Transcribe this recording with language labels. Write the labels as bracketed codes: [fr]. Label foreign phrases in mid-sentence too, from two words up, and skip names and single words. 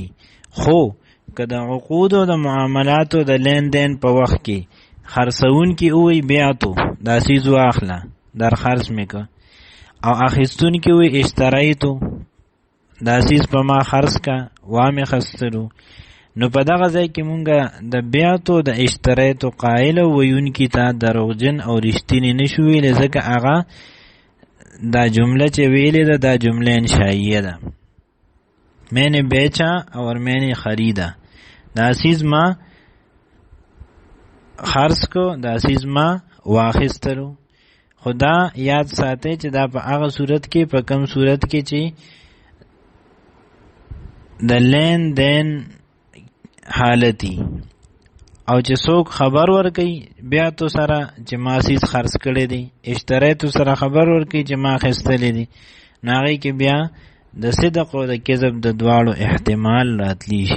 [ps] خو که د عقود او د معاملاتو د لین دین په وخت کې خرڅون کې وی بیعتو دا سیز واخله در خرڅ میکه، او اخیستون کې وی اشتریتو دا سیز په ما خرڅ کا وامه خستلو، نو په دغه ځای کې مونږه د بیعتو د اشتریتو قائل ویونکي ته دروغجن او رښتینی نشو ویلی، ځکه هغه دا جمله چې ویلې ده دا جمله انشائیه ده. [ur] میں نے بیچا اور میں نے خریدا، [ps] دا سیز ما خرڅ کو، دا سیز ما واخیستلو. خدا یاد ساته چې دا په هغه صورت کې په کم صورت کې چې د لین دین حالتی او چې څوک خبر ورکوي بیعتو سره چې ما سیز خرڅ کړی دی، اشتریتو سره خبر ورکوي چې ما اخیستلی دی، نو هغې کې بیا د صدق او د کذب د دواړو احتمال راتلی شي.